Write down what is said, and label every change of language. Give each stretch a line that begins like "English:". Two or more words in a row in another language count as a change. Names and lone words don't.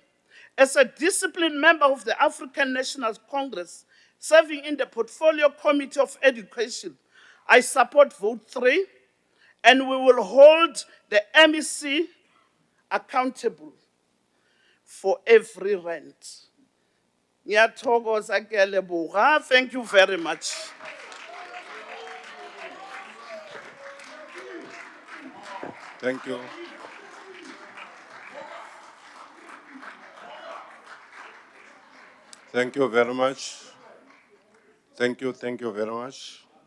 English: As a disciplined member of the African National Congress, serving in the Portfolio Committee of Education, I support vote 3, and we will hold the MEC accountable for every rent.
Northern Sotho: Ngiyathokoza ke leboga.
English: Thank you very much. Thank you. Thank you very much. Thank you very much.